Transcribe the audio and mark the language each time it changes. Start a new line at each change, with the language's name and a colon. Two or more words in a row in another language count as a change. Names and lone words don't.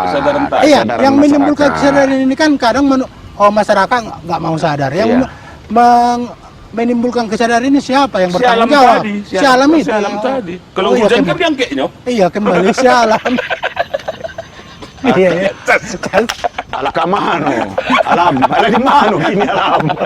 Indonesian: Kesadaran tadi. Iya, Kesadaran yang menimbulkan masyarakat. kesadaran ini kan kadang masyarakat nggak mau sadar. Yang Iya. menimbulkan kesadaran ini siapa yang Si bertanggung alam jawab? tadi, Si alam itu. si alam tadi. Kalau Oh, iya, hujan kan kembali. diangkeknya. Iya, kembali si alam. Iya, iya.
Minangkabau: Ala kamano. Alam. Ala di mano kini alam.